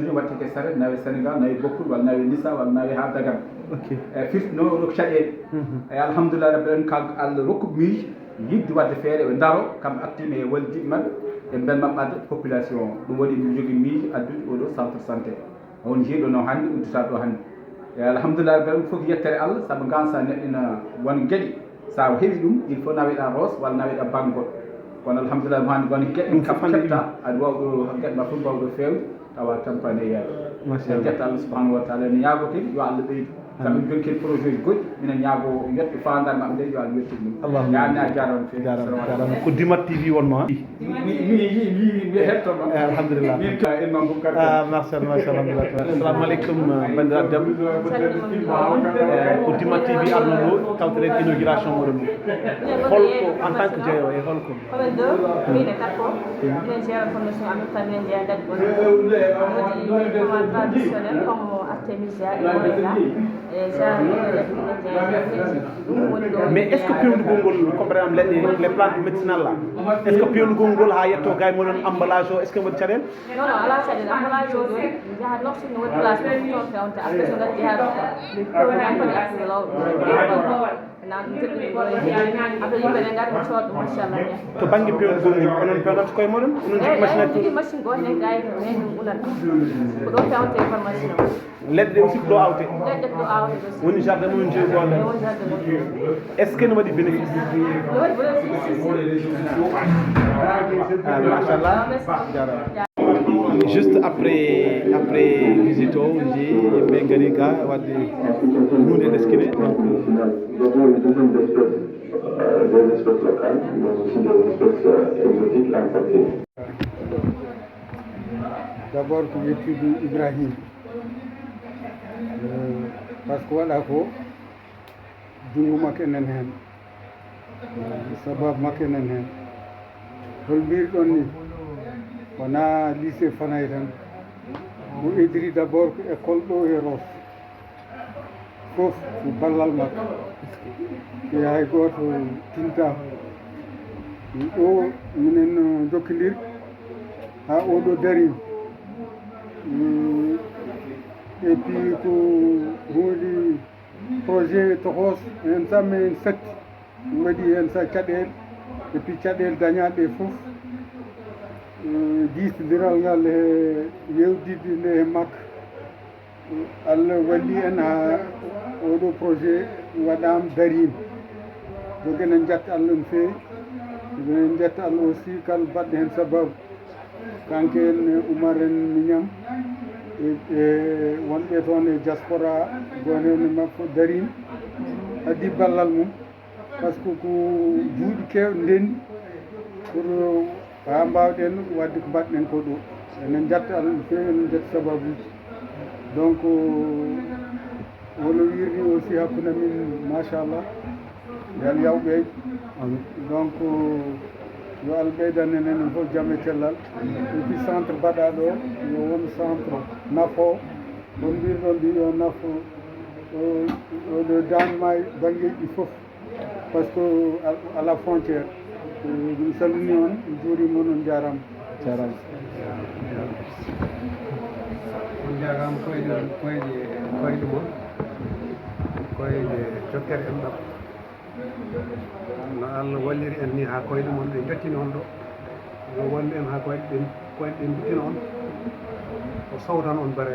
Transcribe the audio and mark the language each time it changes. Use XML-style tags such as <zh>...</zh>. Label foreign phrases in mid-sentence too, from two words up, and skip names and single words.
<ff>ni watte ke saret nawe sénégal nawe bokkul walla nawe lissa walla nawe ha dagan e firti noon oɗo ko caɗele eyi</ff> <ar>alhamdulillah rabbi</ar> <ff>en kalko allah rokkuɓe miijo yidde wadde feere ɓe daaro kamɓe actima e wallidiɓe mabɓe e bel maɓɓade population ɗum waɗi mi jogui miijo addude oɗo centre santé on jeeɗo no hannde uddita ɗo hannde e</ff> <ar>alhamdulillah rabbi</ar> <ff>fof yettere allah saabu gansa neɗɗo ina won gueɗe sa heeɓi ɗum</ff> <fr>il faut</fr> <ff>naweɗa Ross walla naweɗa Bangol kono alhamdulillah mo hannde won gueɗe ɗum kam kefta aɗa wawɗo gueɗe ma fof mbawɗo fewde tawa tampane e yaade jetta</ff> <ar>Allah subahanahu wa taala</ar> <ff>ene ñaago kadi yo Allah ɓeydu sabu joni kadi projet ji goɗɗi minen ñaago yetto fandare maɓɓe nde yo Allah yettin ɗum yaani a jarama fewi jarama ko Dimat TV wonno ha mi hettono alhamdulillah en noon ɗum kadi machallah</ff> <ar>assalamu aleykum</ar> <ff>bandiraɓe debbo ko Dimat TV arno ɗo tawteren inauguration moɗon holko</ff> <fr>en tant que</fr> <ff>jeeyowo e holko Commune 2 mine Takko minen jeeya fondation</ff> <fr>en même temps</fr> <ff>minen jeeya dadi bon wodi</ff> <fr>comment traditionnel comme artémisia</fr> <ff>e moringa</ff> <fr>mais est ce que</fr> <ff>pewndugol ngol</ff> <fr>comme par exemple leɗɗe les plantes médicinales là est ce que</fr> <ff>pewndugol ngol ha yetto gay moɗon emballage o</ff> <fr>est ce que</fr> <ff>mbaɗi caɗele</ff> <fr>non non</fr> <ff>ala caɗele emballage o joni jahat noftinde woni place ɗo toon fewnte après so gaddi ha ɗo kadi accident lawɗo nan joɗɗi après yimɓe ɗe gari cooda ɗum machallah to banggue pewndugol ngol onon pewnata koye moɗon onon jogui machine aji jogui machine goto nen gayi men ɗum unata ko ɗo fewte formation o leɗɗe ɗe aussi ko ɗo awte leɗɗe ko ɗo awte aussi woni jardin momin jogi gonɗen woni jardin momin est ce que ne waɗi bénéfice ne waɗi bénéfice machallah jarama</ff> <fr>juste après</fr> <ff>visite o ji yimɓe gari ga wadde hunde ɗeskine donc</ff> <fr>des espèces locales, mais aussi des espèces exotiques importées.</fr> <ff>D'abord ko yettude Ibrahima</ff> <fr>par ce que</fr> <ff>waɗa ko junngo makko enen heen sababu makko enen heen hol mbiriɗon ni wona lycée Fanaye tan mo idiri d' abord ko école ɗo e Ross fof ko ballal makko e hay gooto tinta ɗo minen jokkondir ha oɗo dari</ff> <fr>et puis</fr> <ff>ko huuɗi projet tohos hen samme en satti waɗi hen sa caɗele</ff> <fr>et puis</fr> <ff>caɗele dañaɗe fof disdiral ngal e yewdidde nde e makka Allah walli en ha oɗo projet waɗama darima donc enen jetta Allah no fewi enen jetta Allah aussi kala baɗɗo hen sababu kanke en Oumar en Mignam e wonɓe toon e diaspora gone en makko darima addi ballal mum</ff> <fr>par ce que</fr> <ff>ko juuɗe kewɗe ndenni pour ha mbawɗen wadde ko mbaɗɗen ko ɗo enen jetta Allah no fewi enen jetta sababuji donc wono wirni aussi hakkude min machallah yal yawɓe donc yo Allah ɓeydan enen fof jaam e cellal</ff> <fr>et puis</fr> <ff>centre mbaɗa ɗo yo won centre nafo on mbirɗon ndi yo nafo oɗo dandema banggueji ɗi foof</ff> <fr>par ce que à la frontière</fr> <ff>ɗum salmini on juurima on jarama jarama on jarama koyɗe mon koyɗe jokkere en ɗam no Allah walliri en ni ha koyɗe mon ɓe jettini on ɗo yo wallu en ha koyɗe ɓe mbitina on o sawtan on bareje</ff>